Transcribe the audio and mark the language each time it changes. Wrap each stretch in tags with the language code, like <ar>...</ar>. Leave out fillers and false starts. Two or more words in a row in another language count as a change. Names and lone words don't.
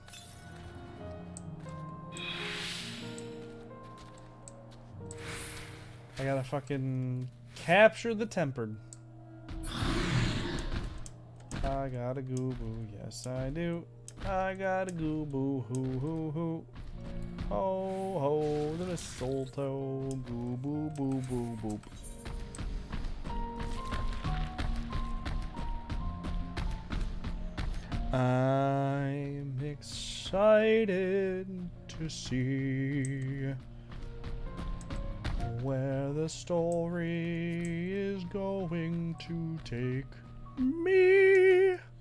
<en>I gotta fucking capture the tempered. I got a goo-boo, yes I do. I got a goo-boo, hoo-hoo-hoo. Ho, ho, the mistletoe, goo-boo-boo-boo-boop. I'm excited to see where the story is going to take me.</en>